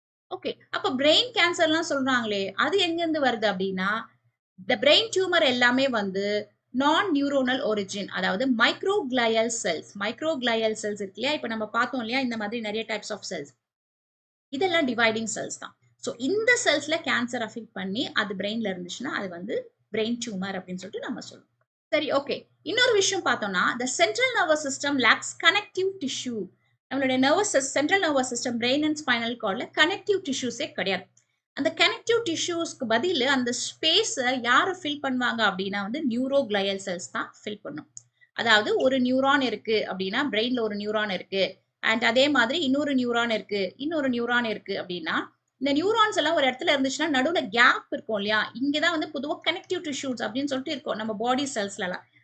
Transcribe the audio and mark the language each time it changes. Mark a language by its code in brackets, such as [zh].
[ta] Okay, அப்ப brain கேன்சர்லாம் சொல்றாங்களே அது எங்கிருந்து வருது அப்படின்னா, இந்த பிரெயின் டியூமர் எல்லாமே வந்து நான் நியூரோனல் ஒரிஜின், அதாவது மைக்ரோகிளையல் செல்ஸ். மைக்ரோகிளையல் செல்ஸ் இருக்கு இல்லையா, இப்ப நம்ம பார்த்தோம் இல்லையா இந்த மாதிரி நிறைய டைப்ஸ் ஆஃப் செல்ஸ், இதெல்லாம் டிவைடிங் செல்ஸ் தான். ஸோ இந்த செல்ஸ்ல கேன்சர் அஃபெக்ட் பண்ணி அது பிரெயின்ல இருந்துச்சுன்னா அது வந்து பிரெயின் டியூமர் அப்படின்னு சொல்லிட்டு நம்ம சொல்லுவோம். சரி, ஓகே. இன்னொரு விஷயம் பார்த்தோம்னா, [en] the central nervous system lacks connective tissue. [ta] நம்மளுடைய nervous central nervous system, brain and spinal கார்ட்ல connective டிஷ்யூஸே கிடையாது. அந்த கனெக்டிவ் டிஷ்யூஸ்க்கு பதில் அந்த ஸ்பேஸை யாரு ஃபில் பண்ணுவாங்க அப்படின்னா வந்து நியூரோகிளையல் செல்ஸ் தான் ஃபில் பண்ணும். அதாவது ஒரு நியூரான் இருக்கு அப்படின்னா பிரெயின்ல ஒரு நியூரான் இருக்கு, அண்ட் அதே மாதிரி இன்னொரு நியூரான் இருக்கு, இன்னொரு நியூரான் இருக்கு அப்படின்னா இந்த நியூரான்ஸ் எல்லாம் ஒரு இடத்துல இருந்துச்சுன்னா நடுவுல கேப் இருக்கும் இல்லையா, இங்கதான் வந்து பொதுவாக கனெக்டிவ் டிஷ்யூஸ் அப்படின்னு சொல்லிட்டு இருக்கும் நம்ம பாடி செல்ஸ்ல எல்லாம்.